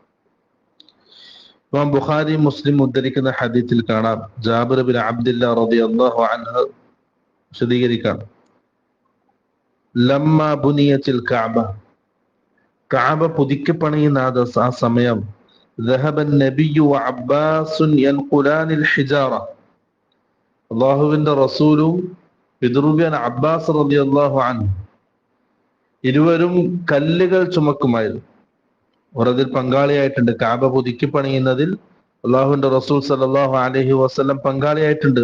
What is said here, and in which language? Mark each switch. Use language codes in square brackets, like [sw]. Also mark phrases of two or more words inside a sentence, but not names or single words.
[ml] ഇമാം ബുഖാരി മുസ്ലിം ഉദ്ധരിക്കുന്ന ഹദീസിൽ കാണാം, ജാബിർ ബിൻ അബ്ദുല്ലാഹ് [ar] رضي الله عنه [ml] വിശദീകരിക്കാം, ലമ്മ ബുനിയത്തിൽ കഅബ പുതുക്കി പണിയുന്ന ആ സമയം [ar] ذهب النبي وعباس ينقلان الحجارة. [ml] അല്ലാഹുവിന്റെ റസൂലും പിതൃവ്യൻ അബ്ബാസ് [ar] رضي الله عنه [ml] ഇരുവരും കല്ലുകൾ ചുമക്കുമായിരുന്നു. അവരതിൽ പങ്കാളിയായിട്ടുണ്ട്. കഅബ പുതുക്കി പണിയുന്നതിൽ അല്ലാഹുവിന്റെ റസൂൽ [ar] صلى الله عليه وسلم [ml] പങ്കാളിയായിട്ടുണ്ട്.